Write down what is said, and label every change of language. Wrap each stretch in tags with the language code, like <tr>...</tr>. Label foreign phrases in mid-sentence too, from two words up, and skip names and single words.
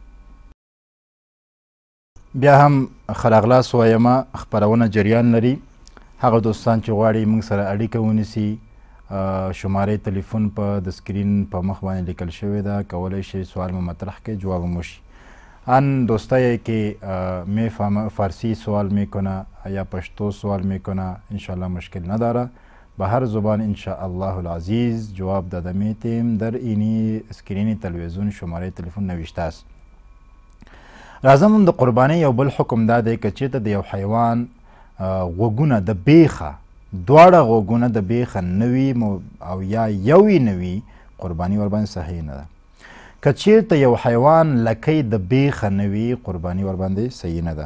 <ps>بیا هم ښه راغلاست وایمه، خپرونه جریان لري. هغه دوستان چې غواړي موږ سره اړیکه ونیسي، شماره تلیفون په د سکرین په مخ باندې لیکل شوې ده، کولی شئ سوال مو مطرح کړئ، جواب هم وشي.</ps> <fa>آن دوستایی که می فارسی سوال میکنه یا پشتو سوال میکنه انشاءالله مشکل نداره، به هر زبان انشاءالله العزیز جواب داده میتیم. در اینی سکرین تلویزیون شماره تلیفون نوشته است.</fa> <ps>راځم د قربانی یو بل حکم دا دی که چېرته د یو حیوان غوږونه د بیخه، دواړه غوږونه د بیخه نه وي او یا یو یې نه وي، قرباني ورباندې صحیح نه ده. که چېرته یو حیوان لکۍ د بیخه نه وي، قرباني ورباندې صحیح نه ده.</ps>